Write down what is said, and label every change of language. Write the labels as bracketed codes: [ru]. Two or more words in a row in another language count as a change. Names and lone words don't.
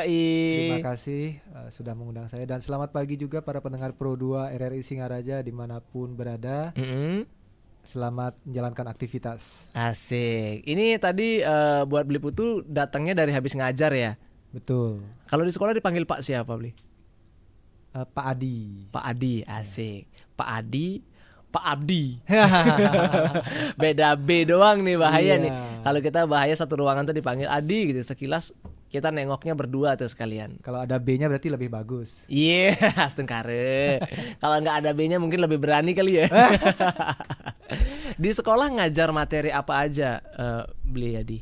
[id] Terima kasih sudah mengundang saya. Dan selamat pagi juga para pendengar Pro 2 RRI Singaraja dimanapun berada. Selamat menjalankan aktivitas. Asik. Ini tadi buat Bli Putu datangnya dari habis ngajar ya. Betul. Kalau di sekolah dipanggil Pak siapa Bli? Pak Adi. Pak Adi, asik. Pak Adi, Pak Abdi. Beda B doang nih, bahaya Iya. nih. Kalau kita bahaya satu ruangan tuh dipanggil Adi gitu, sekilas kita nengoknya berdua tuh sekalian. Kalau ada B-nya berarti lebih bagus. Iya, setengkare. Kalau nggak ada B-nya mungkin lebih berani kali ya. Di sekolah ngajar materi apa aja, Bli Adi?